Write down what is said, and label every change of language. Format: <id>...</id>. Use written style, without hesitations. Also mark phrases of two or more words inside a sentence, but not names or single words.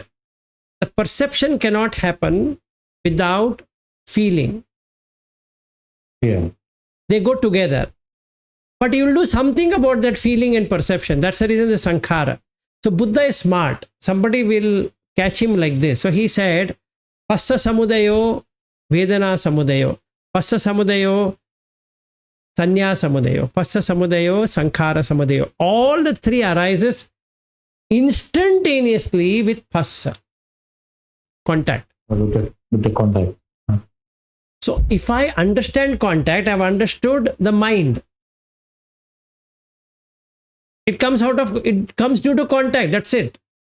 <en>The perception cannot happen without feeling. Yeah. They go together. But you will do something about that feeling and perception. That's the reason the Sankhara. So Buddha is smart. Somebody will catch him like this. So he said,</en> <pi>Passa Samudayo, Vedana Samudayo. Passa Samudayo, Sanya Samudayo. Passa Samudayo, Sankhara Samudayo.</pi> <en>All the 3 arises instantaneously with Passa. Contact. With the contact. So if I understand contact, I've understood the mind. It comes due to contact. That's it.</en>